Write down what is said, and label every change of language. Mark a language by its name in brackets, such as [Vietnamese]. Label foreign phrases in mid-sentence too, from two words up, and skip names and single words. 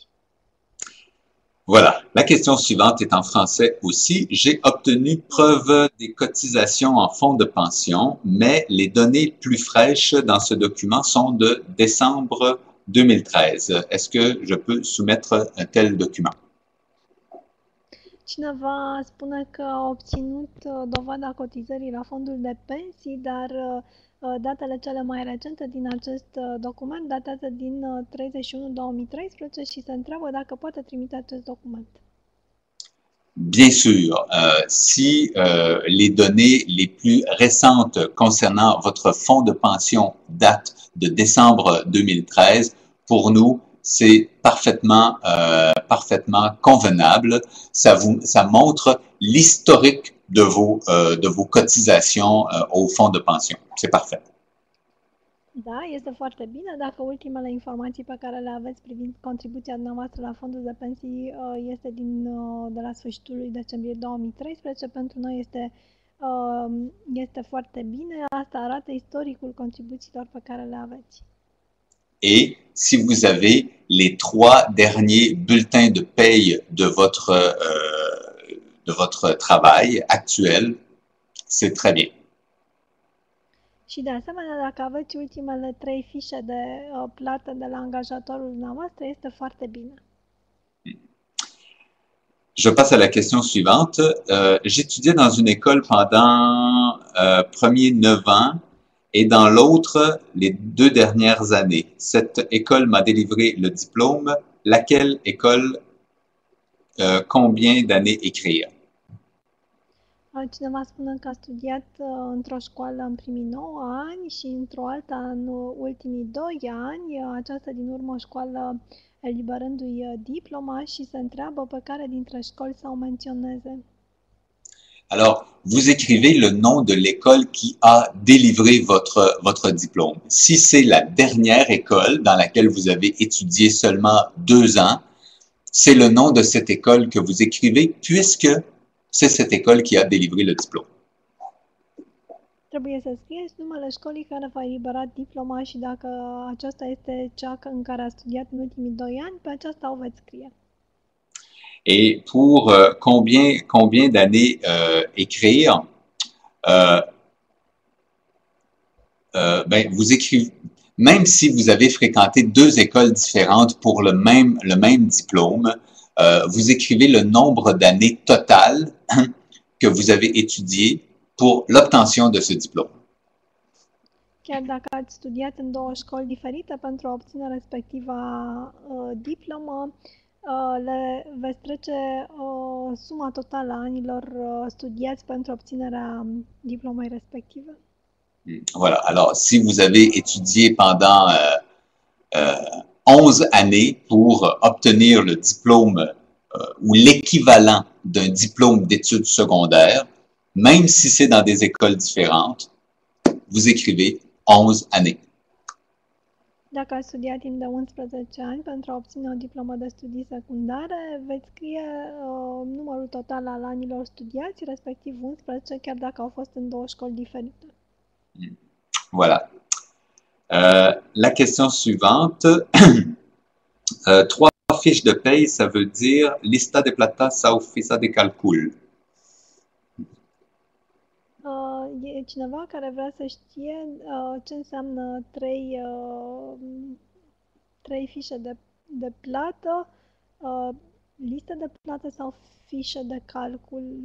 [French] Voilà. La question suivante est en français aussi. J'ai obtenu preuve des cotisations en fonds de pension, mais les données plus fraîches dans ce document sont de décembre 2013. Est-ce que je peux soumettre un tel document? [Romanian] Cineva spune că a obținut dovada cotizării la fondul de pensii, dar datele cele mai recente din acest document datează din 31-2013 și se întreabă dacă poate trimite acest document. [French] Bien sûr, si les données les plus récentes concernant votre fonds de pension datent de décembre 2013, pour nous, c'est parfaitement convenable. Ça montre l'historique de vos cotisations au fonds de pension. C'est parfait. [Romanian] Da, este foarte bine dacă ultimele informații pe care le aveți privind contribuția dumneavoastră la fondul de pensii este de la sfârșitul lui decembrie 2013. Pentru noi este foarte bine. Asta arată istoricul contribuțiilor pe care le aveți. [French] Et si vous avez les 3 derniers bulletins de paye de votre travail actuel, c'est très bien. [Romanian] Și de asemenea, dacă aveți ultimele 3 fișe de plată de la angajatorul dumneavoastră, este foarte bine. [French] Je passe à la question suivante. J'étudiais dans une école pendant premier 9 ans et dans l'autre les 2 dernières années. Cette école m'a délivré le diplôme. Laquelle école, combien d'années écrire? [Romanian] Cineva spune că a studiat într-o școală în primii 9 ani și într-o alta în ultimii 2 ani, aceasta din urmă o școală eliberându-i diploma și se întreabă pe care dintre școli să o menționeze. [French] Alors, vous écrivez le nom de l'école qui a délivré votre diplôme. Si c'est la dernière école dans laquelle vous avez étudié seulement 2 ans, c'est le nom de cette école que vous écrivez puisque c'est cette école qui a délivré le diplôme. [Romanian] Trebuie să scrieți numele școlii care v-a eliberat diploma și dacă aceasta este cea în care a studiat în ultimii 2 ani, pe aceasta o veți scrie. [French] Et pour combien d'années écrire, vous écrivez, même si vous avez fréquenté 2 écoles différentes pour le même diplôme, vous écrivez le nombre d'années totales que vous avez étudié pour l'obtention de ce diplôme. [Romanian] Chiar dacă ați studiat în 2 școli diferite pentru a obține respectiva diplomă, le veți trece suma totală a anilor studiați pentru obținerea diplomei respective. [French] Voilà. Alors, si vous avez étudié pendant 11 années pour obtenir le diplôme ou l'équivalent d'un diplôme d'études secondaires, même si c'est dans des écoles différentes, vous écrivez 11 années. [Romanian] Dacă ați studiat timp de 11 ani pentru a obține o diplomă de studii secundare, veți scrie numărul total al anilor studiați, respectiv 11, chiar dacă au fost în 2 școli diferite. [French] Voilà. La question suivante. 3 fiches de paye, ça veut dire [Romanian] lista de plata sau fișa de calcul. E cineva care vrea să știe ce înseamnă 3 fișe de plată, listă de plată sau fișă de calcul.